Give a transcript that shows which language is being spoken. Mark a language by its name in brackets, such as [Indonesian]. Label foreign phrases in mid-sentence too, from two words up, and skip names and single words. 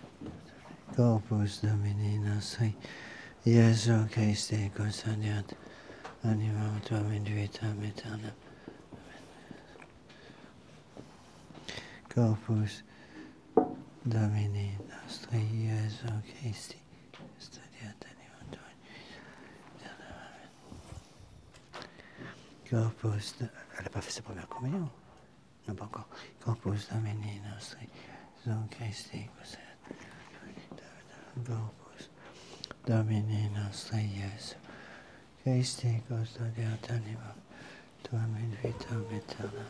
[Latin] Corpus Domini nostri Jesu Christe, consagrat animam tuam in vitam aeternam. Corpus Domini nostri Jesu Christi, custodiat animam tuam in vitam aeternam. Corpus, [French] elle n'a pas fait sa première communion. Non, pas encore. [Latin] Corpus Domini nostri Jesu Christi, custodiat Corpus Domini nostri Jesu Christi, custodiat animam tuam in vitam aeternam.